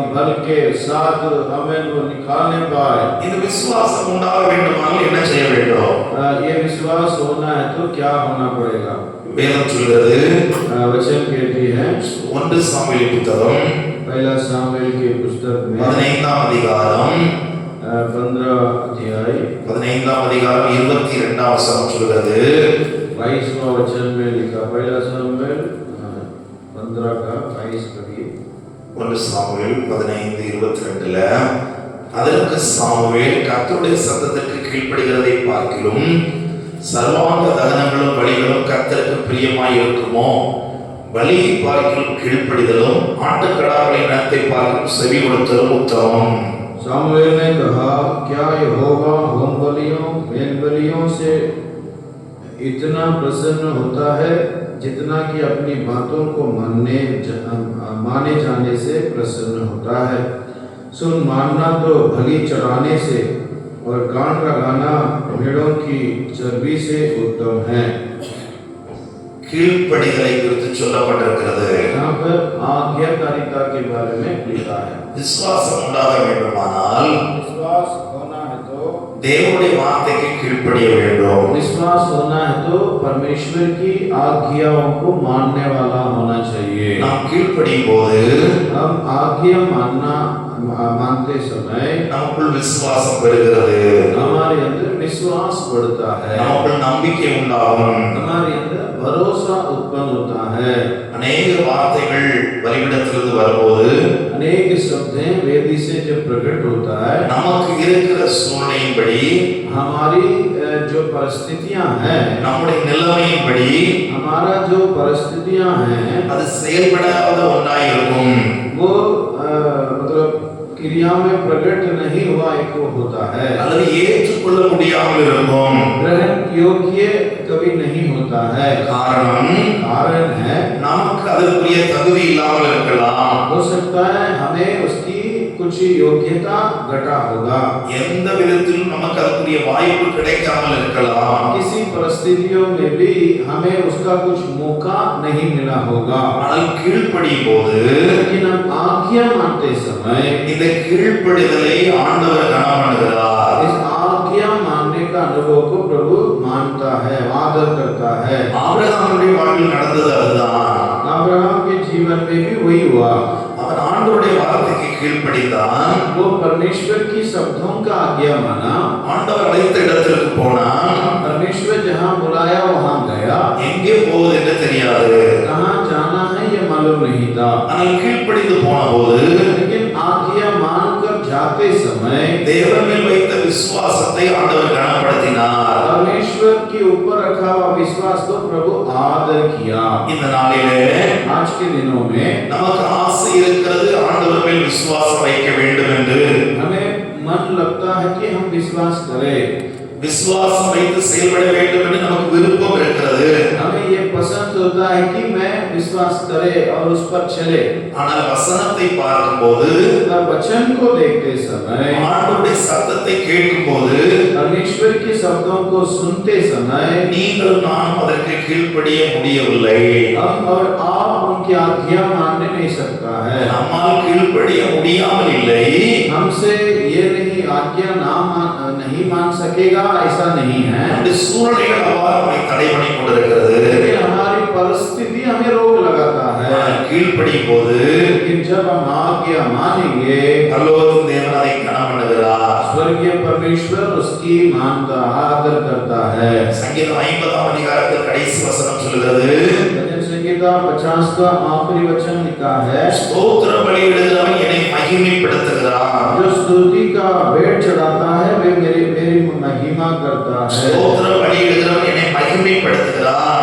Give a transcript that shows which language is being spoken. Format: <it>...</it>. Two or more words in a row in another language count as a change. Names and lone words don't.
<hi>फल के साथ हमें वो निकालने पाए।</hi> <ta>இந்த விசுவாசம் உண்டாக வேண்டுமானால் என்ன செய்ய வேண்டும்?</ta> <hi>ये विश्वास होना है तो क्या होना पड़ेगा?</hi> <ta>வேதம் சொல்கிறது,</ta> <hi>वचन कहती है</hi> <ta>1 சாமுவேல் புத்தகம்</ta> <hi>पहला सामुएल की पुस्तक में</hi> <ta>15ஆம் அதிகாரம்</ta> <hi>15 अध्याय</hi> <ta>15ஆம் அதிகாரம் 22ஆம் வசனம் சொல்கிறது,</ta> <hi>22वां वचन में लिखा, पहला सामुएल 15 का 22 पढ़िए।</hi> <ta>1 சாமுவேல் 15:22ல, அதற்கு சாமுவேல் கர்த்தருடைய சத்தத்திற்கு கீழ்ப்படிகிறதை பார்க்கிலும் சர்வாங்க தகனங்களும் பலிகளும் கர்த்தருக்கு பிரியமாய் இருக்குமோ, பலியை பார்க்கிலும் கீழ்ப்படிதலும் ஆட்டுக்கடாக்களின் இனத்தை பார்க்கிலும் செவி கொடுத்தலும் உத்தமம்।</ta> <hi>सामुएल ने कहा, क्या यहोवा होम बलियों मेल बलियों से इतना प्रसन्न होता है जितना कि अपनी बातों को माने जाने से प्रसन्न होता है? सुन, मानना तो बलि चढ़ाने से और कान लगाना भेड़ों की चर्बी से उत्तम है।</hi> <ta>கீழ்ப்படிதலை குறித்து சொல்லப்பட்டிருக்கிறது।</ta> <hi>यहाँ पर आज्ञाकारिता के बारे में लिखा है।</hi> <ta>விசுவாசம் உண்டாக வேண்டுமானால்</ta> <hi>विश्वास होना है तो</hi> <ta>தேவனுடைய வார்த்தைக்கு கீழ்ப்படிய வேண்டும்।</ta> <hi>विश्वास होना है तो परमेश्वर की आज्ञाओं को मानने वाला होना चाहिए।</hi> <ta>நாம் கீழ்ப்படியும் போது</ta> <hi>हम आज्ञा मानते समय</hi> <ta>நமக்குள் விசுவாசம் பெறுகிறது,</ta> <hi>हमारे अंदर विश्वास बढ़ता है,</hi> <ta>நமக்குள் நம்பிக்கை உண்டாகும்,</ta> <hi>हमारे अंदर भरोसा उत्पन्न होता है।</hi> <ta>अनेक வார்த்தைகள் பலிபீடத்திலிருந்து வரும்போது</ta> <hi>अनेक शब्द वेदी से जब प्रकट होता है,</hi> <ta>நமக்கு இருக்கிற சூழ்நிலையின்படி,</ta> <hi>हमारी जो परिस्थितियां हैं,</hi> <ta>நம்முடைய நிலைமையின்படி</ta> <hi>हमारा जो परिस्थितियां हैं,</hi> <ta>அது செயல்படாத ஒன்றாய் இருக்கும்।</ta> <hi>वो मतलब क्रिया में प्रकट नहीं हुआ एक होता है,</hi> <ta>அல்லது ஏற்றுக்கொள்ள முடியாமல் இருக்கும்।</ta> <hi>ग्रहण योग्य कभी नहीं होता है। कारण है</hi> <ta>நமக்கு அதற்குரிய தகுதி இல்லாமல் இருக்கலாம்।</ta> <hi>हो सकता है हमें उसकी कुछ योग्यता घटा होगा,</hi> <ta>எந்த விதத்திலும் நமக்கு அதற்குரிய வாய்ப்பு கிடைக்காமல் இருக்கலாம்।</ta> <hi>किसी परिस्थितियों में भी हमें उसका कुछ मौका नहीं मिला होगा।</hi> <ta>ஆனால் கீழ்ப்படியும் போது,</ta> <hi>लेकिन हम आज्ञा मानते समय</hi> <ta>இந்த கீழ்ப்படிதலை ஆண்டவர் கனம் பண்ணுகிறார்।</ta> <hi>इस आज्ञा मानने का अनुभव को प्रभु मानता है, आदर करता है।</hi> <ta>ஆபிரகாமுடைய வாழ்வில் நடந்தது அதுதான்।</ta> <hi>अब्राहम के जीवन में भी वही हुआ।</hi> <ta>அவன் ஆண்டவருடைய வார்த்தைக்கு கீழ்ப்படிந்தான்,</ta> <hi>वो परमेश्वर की शब्दों का आज्ञा माना,</hi> <ta>ஆண்டவர் அழைத்த இடத்திற்கு போனான்।</ta> <hi>परमेश्वर जहाँ बुलाया वहाँ गया,</hi> <ta>எங்கே போவது என்று தெரியாது,</ta> <hi>कहाँ जाना है ये मालूम नहीं था।</hi> <ta>ஆனால் கீழ்ப்படிந்து போன போது,</ta> <hi>लेकिन आज्ञा मानकर जाते समय</hi> <ta>தேவன் மேல் வைத்த விசுவாசத்தை ஆண்டவர் கனப்படுத்தினார்।</ta> <hi>परमेश्वर के ऊपर रखा हुआ विश्वास को प्रभु आदर किया।</hi> <ta>இந்த நாளிலே</ta> <hi>आज के दिनों में</hi> <ta>நமக்கு ஆசை இருக்கிறது, ஆண்டவர் மேல் விசுவாசம் வைக்க வேண்டும் என்று।</ta> <hi>हमें मन लगता है कि हम विश्वास करें,</hi> <ta>விசுவாசம் வைத்து செயல்பட வேண்டும் என்று நமக்கு விருப்பம் இருக்கிறது।</ta> <hi>हमें ये पसंद होता है कि मैं विश्वास करे और उस पर चले।</hi> <ta>ஆனால் வசனத்தை பார்க்கும்போது,</ta> <hi>वचन को देखते समय,</hi> <ta>ஆண்டவருடைய சத்தத்தை கேட்கும்போது,</ta> <hi>परमेश्वर के शब्दों को सुनते समय</hi> <ta>நீங்களும் நானும் அதற்கு கீழ்ப்படிய முடியவில்லை।</ta> <hi>हम और आप उनकी आज्ञा मानने नहीं सकता है।</hi> <ta>நம்மால் கீழ்ப்படிய முடியாமல் இல்லை,</ta> <hi>हमसे ये नहीं आज्ञा नहीं मान सकेगा ऐसा नहीं है,</hi> <ta>அந்த சூழ்நிலைகள் அவ்வாறு நம்மை தடை பண்ணி கொண்டிருக்கிறது।</ta> <hi>लेकिन हमारी परिस्थिति हमें रोक लगाता है।</hi> <ta>கீழ்ப்படியும் போது</ta> <hi>लेकिन जब हम आज्ञा मानेंगे,</hi> <ta>பரலோகத்தின் தேவன் அதை கனம் பண்ணுகிறார்।</ta> <hi>स्वर्गीय परमेश्वर उसकी मानता आदर करता है।</hi> <ta>சங்கீதம் 50ஆம் அதிகாரத்தில் கடைசி வசனம் சொல்கிறது,</ta> <hi>भजन संहिता 50 का आखिरी वचन लिखा है,</hi> <ta>ஸ்தோத்திர பலியிடுகிறவன் என்னை மகிமைப்படுத்துகிறான்।</ta> <hi>जो स्तुति का भेंट चढ़ाता है वे मेरी महिमा करता है।</hi> <ta>ஸ்தோத்திர பலியிடுகிறவன் என்னை மகிமைப்படுத்துகிறான்।</ta>